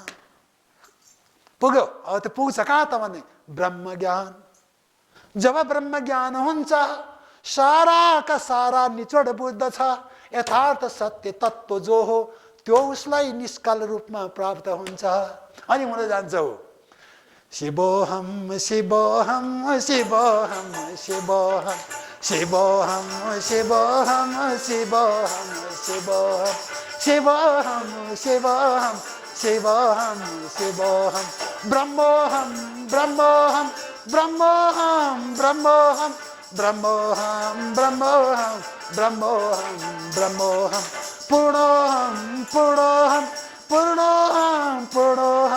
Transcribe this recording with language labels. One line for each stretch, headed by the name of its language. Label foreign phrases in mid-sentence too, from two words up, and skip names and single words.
Nepali: पुग्यो, अब त पुग्छ कहाँ त भने ब्रह्मज्ञान। जब ब्रह्मज्ञान हुन्छ सारा का सारा निचोड बुझ्दछ, यथार्थ सत्य तत्त्व जो हो त्यो उसलाई निष्कल रूपमा प्राप्त हुन्छ। अनि हुन जान्छ हो
Sanskrit: शिवोहम शिवोहम शिवोहम शिवोहम शिवोहम शिवोहम शिवोहम शिवोहम शिवोहम शिवोहम शिवोहम शिवोहम ब्रह्मोहम ब्रह्मोहम ब्रह्मोहम ब्रह्मोहम ब्रह्मोहम ब्रह्मोहम ब्रह्मोहम ब्रह्मोहम पूर्णोहम पूर्णोहम पूर्णोहम पूर्णोहम